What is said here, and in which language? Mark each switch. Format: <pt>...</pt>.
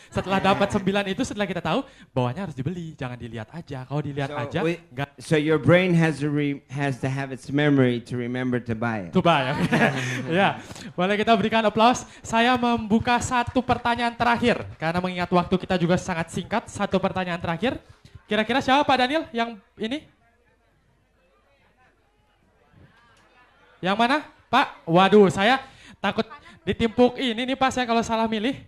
<id>Setelah dapat 9 itu, setelah kita tahu, bawahnya harus dibeli. Jangan dilihat aja. Kalau dilihat aja, enggak.</id> <en>So your brain has to have its memory to remember to buy it. To buy, oke.</en> <id>Ya, boleh kita berikan aplaus. Saya membuka satu pertanyaan terakhir. Karena mengingat waktu kita juga sangat singkat. Satu pertanyaan terakhir. Kira-kira siapa Pak Daniel yang ini? Yang mana? Pak, waduh saya takut ditimpuk ini nih Pak, saya kalau salah milih.</id>